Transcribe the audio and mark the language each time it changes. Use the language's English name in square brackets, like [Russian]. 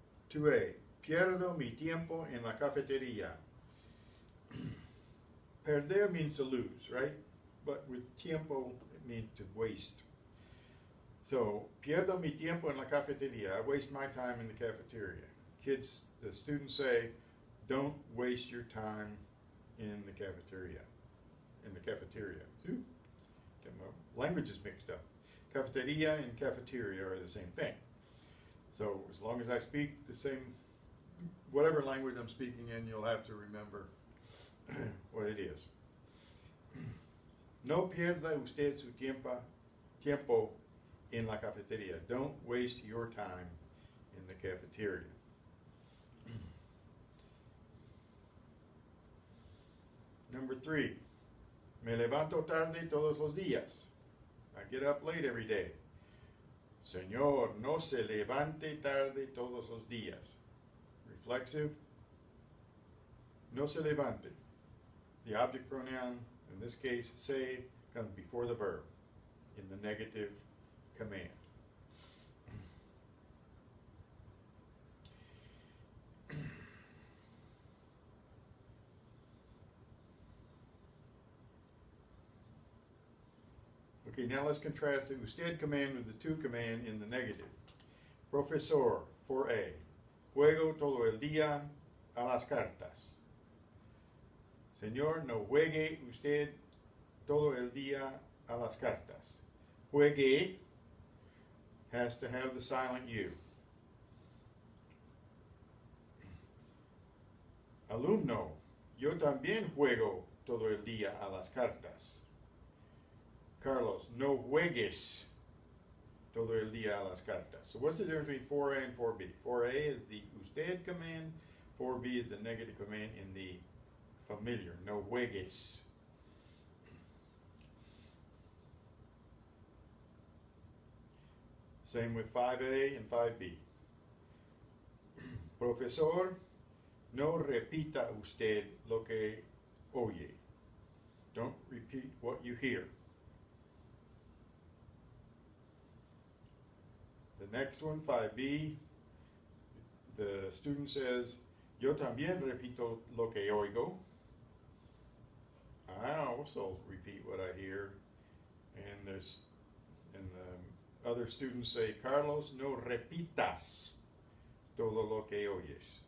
[English] Two A, [Spanish] pierdo mi tiempo en la cafetería. [English] Perder means to lose, right? But with tiempo, it means to waste. [Spanish] So, pierdo mi tiempo en la cafetería. [English] I waste my time in the cafeteria. Kids, the students say, don't waste your time in the cafeteria. In the cafeteria. Ooh, get my languages mixed up. Cafeteria and cafeteria are the same thing. So, as long as I speak the same, whatever language I'm speaking in, you'll have to remember what it is. [Spanish] No pierda usted su tiempo en la cafeteria. [English] Don't waste your time in the cafeteria. Number 3, [Spanish] me levanto tarde todos los días. [English] I get up late every day. [Spanish] Señor, no se levante tarde todos los días. Reflexive, no se levante. [English] The object pronoun, in this case, se, comes before the verb in the negative command. Okay, now let's contrast the usted command with the to command in the negative. Profesor, 4A. [Spanish] juego todo el día a las cartas. Señor, no juegue usted todo el día a las cartas. [English] Juegue has to have the silent U. [Spanish] Alumno, yo también juego todo el día a las cartas. Carlos, no juegues todo el día a las cartas. [English] So what's the difference between 4A and 4B? 4A is the usted command, 4B is the negative command in the familiar, [Spanish] no juegues. [English] Same with 5A and 5B. [Spanish] Profesor, no repita usted lo que oye. [English] Don't repeat what you hear. The next one, 5B, the student says, [Spanish] yo también repito lo que oigo. [English] I also repeat what I hear. And the other students say, Carlos, [Spanish] no repitas todo lo que oyes.